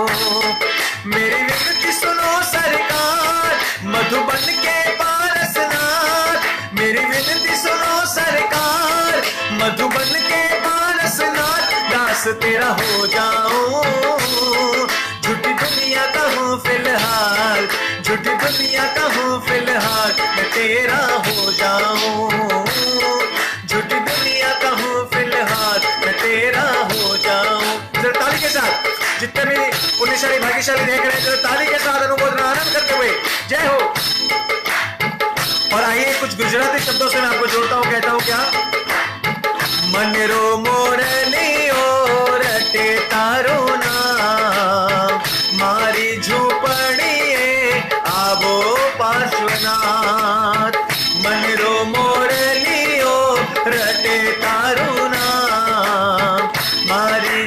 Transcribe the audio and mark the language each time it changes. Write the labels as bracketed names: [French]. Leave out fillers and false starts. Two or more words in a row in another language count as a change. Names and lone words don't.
[Hindi] मेरी विनती सुनो सरकार, मधुबन के पारसनाथ, मेरी विनती सुनो सरकार, मधुबन के पारसनाथ, दास तेरा हो जाऊं, झूठी दुनिया का हूँ फिलहाल, झूठी दुनिया का हूँ फिलहाल, मैं तेरा हो जाऊं, झूठी दुनिया का हूँ फिलहाल, मैं तेरा हो जाऊं। जरा ताली के साथ जितने भी पुण्यशाली भाग्यशाली देख रहे हैं, जरा ताली के साथ अनुमोदन आनंद करते हुए जय हो। और आइए कुछ गुजराती शब्दों से मैं आपको जोड़ता हूँ, कहता हूँ क्या, [Gujarati] મનરો મોરલિયો રટે તારો નામ, મારી ઝૂપડીએ આવો પાર્શ્વનાથ, મનરો મોરલિયો રટે તારો નામ, મારી